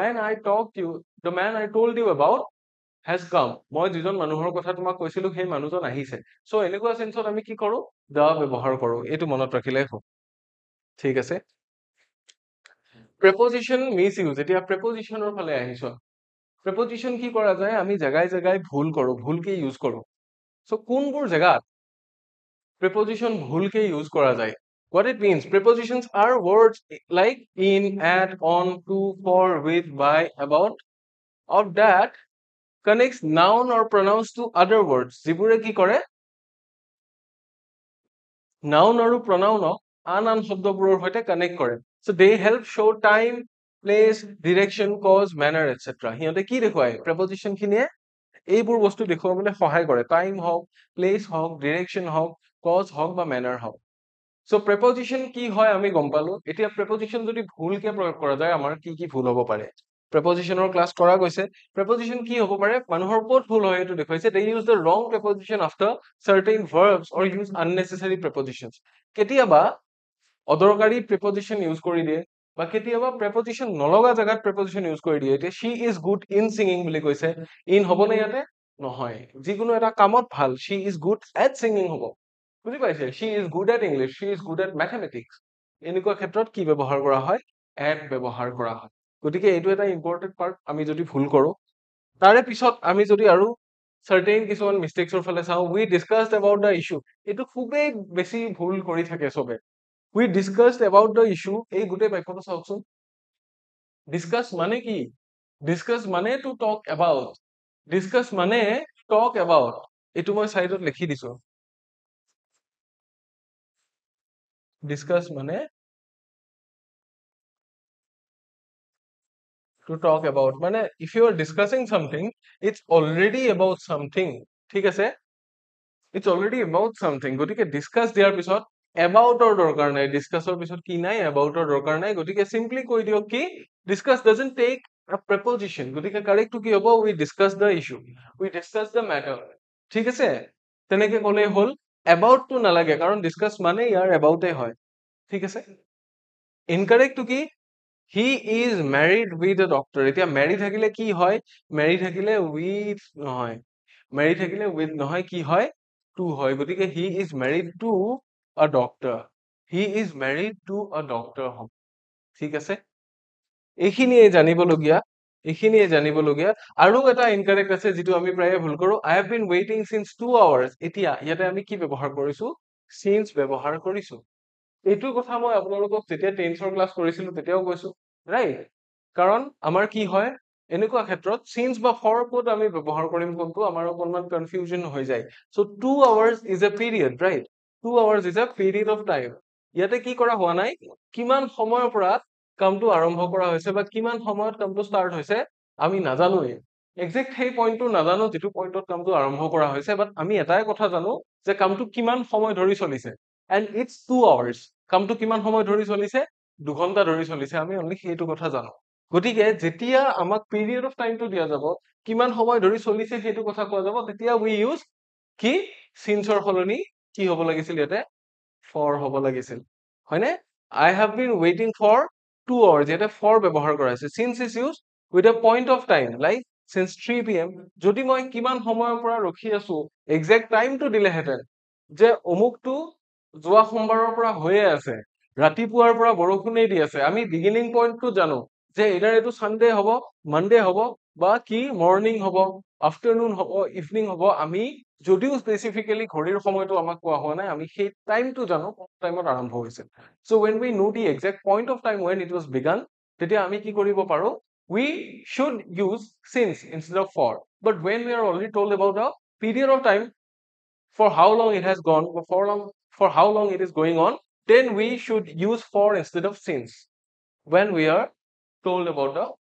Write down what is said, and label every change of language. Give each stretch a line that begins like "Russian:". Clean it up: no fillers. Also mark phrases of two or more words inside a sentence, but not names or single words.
English: the man I told you about has come
Assamese: মই যিজন মানুহৰ কথা তোমাক কৈছিলো সেই মানুহজন আহিছে সো এনেকুৱা সেন্সত আমি কি কৰো দা ব্যৱহাৰ কৰো এইটো মনত ৰাখিলে হ'ব ঠিক আছে
English: preposition miss use
Assamese: এতিয়া প্ৰেপজিশনৰ ফালে আহিছো প্ৰেপজিশন কি কৰা যায় আমি জাগাই জাগাই ভুল কৰো ভুলকে ইউজ কৰো সো কোনবোৰ জাগাত
English: preposition
Assamese: ভুলকে use কৰা যায়
English: what it means prepositions are words like in at on to for with by about of that connects noun or pronouns to other words
Assamese: যিবোৰে কি কৰে noun আৰু pronounক আন শব্দবোৰৰ সৈতে connect কৰে
English: so they help show time place direction cause manner etc
Assamese: সিহঁতে কি দেখুৱায় preposition খিনিয়ে এইবোৰ বস্তু দেখুৱাবলৈ সহায় কৰে টাইম হওক প্লেস হওক ডিৰেকশন হওক কজ হওক বা মেনাৰ হওক সো প্ৰেপজিশন কি হয় আমি গম পালো এতিয়া প্ৰেপজিশন যদি ভুলকে প্ৰয়োগ কৰা যায় আমাৰ কি কি ভুল হ'ব পাৰে প্ৰেপজিশনৰ ক্লাস কৰা গৈছে প্ৰেপজিশন কি হ'ব পাৰে মানুহৰ ক'ত ভুল হয় এটো দেখুৱাইছে
English: they use the wrong preposition after certain verbs or use unnecessary prepositions
Assamese: কেতিয়াবা অদৰকাৰী প্ৰেপজিশন ইউজ কৰি দিয়ে বা কেতিয়াবা প্ৰেপজিশন নলগা জাগাত প্ৰেপজিশন ইউজ কৰি দিয়ে এতিয়া
English: she is good in singing
Assamese: বুলি কৈছে ইন হ'বনে ইয়াতে নহয় যিকোনো এটা কামত ভাল
English: she is good at singing
Assamese: হ'ব বুজি পাইছে
English: she is good at english she is good at mathematics
Assamese: এনেকুৱা ক্ষেত্ৰত কি ব্যৱহাৰ কৰা হয় at ব্যৱহাৰ কৰা হয় গতিকে এইটো এটা ইম্পৰ্টেন্ট পাৰ্ট আমি যদি ভুল কৰো তাৰে পিছত আমি যদি আৰু certain কিছুমান মিস্টেকছৰ ফালে চাও
English: we discussed about the issue
Assamese: এইটো খুবেই বেছি ভুল কৰি থাকে সবে
English: we discussed about the issue
Assamese: এই গোটেই বাক্যটো চাওকচোন discuss মানে কি discuss মানে
English: to talk about
Assamese: discuss মানে
English: talk about
Assamese: এইটো মই সাইডত লিখি দিছো discuss মানে
English: to talk about
Assamese: মানে
English: if you are discussing something it's already about something
Assamese: ঠিক আছে
English: it's already about something
Assamese: গতিকে discuss দিয়াৰ পিছত about or দৰকাৰ নাই discuss ৰ পিছত কি নাই about or দৰকাৰ নাই গতিকে simply কৈ দিয়ক কি
English: discuss doesn't take a preposition
Assamese: গতিকে correct কি হ'ব
English: we discuss the issue we discuss the matter
Assamese: ঠিক আছে তেনেকে ক'লে হ'ল about to নালাগে কাৰণ discuss মানে ইয়াৰ about এ হয় ঠিক আছে incorrect কি
English: he is married with a doctor
Assamese: এতিয়া marry থাকিলে কি হয় marry থাকিলে with নহয় marry থাকিলে with নহয় কি হয় to হয় গতিকে
English: he is married to a doctor he is married to a doctor
Assamese: ঠিক আছে এইখিনিয়ে জানিবলগীয়া আৰু এটা ইনকাৰেক্ট আছে যেটো আমি প্ৰায়ে ভুল কৰো I
English: have been waiting since 2 hours
Assamese: এতিয়া ইয়াতে আমি কি ব্যৱহাৰ কৰিছো since ব্যৱহাৰ কৰিছো এইটো কথা মই আপোনালোকক যেতিয়া টেন্সৰ ক্লাস কৰিছিলো তেতিয়াও কৈছো ৰাইট কাৰণ আমাৰ কি হয় এনেকুৱা ক্ষেত্ৰত since বা for ক'ত আমি ব্যৱহাৰ কৰিম কোনটো আমাৰ অকনমান কনফিউজন হৈ যায়
English: so 2 hours is a period right 2 hours is a period of time
Assamese: ইয়াতে কি কৰা হোৱা নাই কিমান সময়ৰ পৰা কামটো আৰম্ভ কৰা হৈছে বা কিমান সময়ত কামটো ষ্টাৰ্ট হৈছে আমি নাজানোৱে এক্সাক্ট সেই পইণ্টটো নাজানো যেটো পইণ্টত কামটো আৰম্ভ কৰা হৈছে বাট আমি এটাই কথা জানো যে কামটো কিমান সময় ধৰি চলিছে
English: and it's 2 hours
Assamese: কামটো কিমান সময় ধৰি চলিছে 2 ঘন্টা ধৰি চলিছে আমি অনলি সেইটো কথা জানো গতিকে যেতিয়া আমাক পিৰিয়ড অফ টাইমটো দিয়া যাব কিমান সময় ধৰি চলিছে সেইটো কথা কোৱা যাব তেতিয়া
English: we use
Assamese: কি since ৰ সলনি কি হ'ব লাগিছিল ইয়াতে for হ'ব লাগিছিল হয়নে
English: I have been waiting for 2 hours
Assamese: ইয়াতে for ব্যৱহাৰ কৰা হৈছে
English: since is used with a point of time like since 3 pm
Assamese: যদি মই কিমান সময়ৰ পৰা ৰখি আছো এক্সাক্ট টাইমটো দিলেহেঁতেন যে অমুকটো যোৱা সোমবাৰৰ পৰা হৈয়ে আছে ৰাতিপুৱাৰ পৰা বৰষুণে দি আছে আমি বিগিনিং পইণ্টটো জানো যে এডাৰ এটো সানডে হ'ব মনডে হ'ব বা কি মৰ্নিং হ'ব আফটাৰনুন হ'ব ইভিনিং হ'ব আমি যদিও স্পেসিফিক্যালি ঘড়ীৰ সময়টো আমাক কোৱা হোৱা নাই আমি সেই টাইমটো জানো কোন টাইমত আৰম্ভ হৈছিল
English: so when we know the exact point of time when it was begun
Assamese: তেতিয়া আমি কি কৰিব পাৰো
English: we should use since instead of for but when we are already told about the period of time for how long it has gone for how long it is going on then we should use for instead of since when we are told about the